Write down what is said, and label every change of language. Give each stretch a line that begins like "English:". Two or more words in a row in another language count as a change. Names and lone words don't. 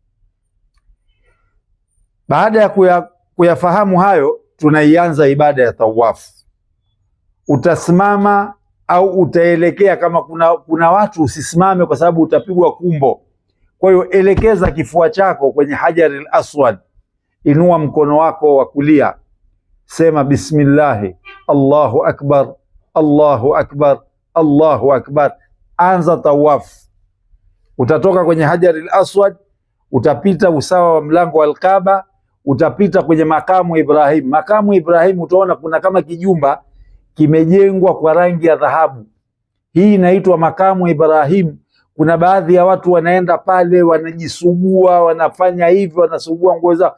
Swahili: Baada ya kuyafahamu hayo, tunaianza ibada ya tawafu. Utasimama au utaelekea. Kama kuna watu, usisimame kwa sababu utapigwa kumbo. Kwa hiyo elekeza kifua chako kwenye Hajaril Aswad, inua mkono wako wa kulia, sema
Arabic: بسم الله، الله أكبر، الله أكبر، الله أكبر.
Swahili: Anza tawafu. Utatoka kwenye Hajaril Aswad, utapita usawa wa mlango wa Al-Kaaba, utapita kwenye makamu Ibrahim. Makamu Ibrahim utaona kuna kama kijumba kimejengwa kwa rangi ya dhahabu. Hii inaitwa makamu Ibrahim. Kuna baadhi ya watu wanaenda pale wanajisugua, wanafanya hivyo, wanasugua nguo zao.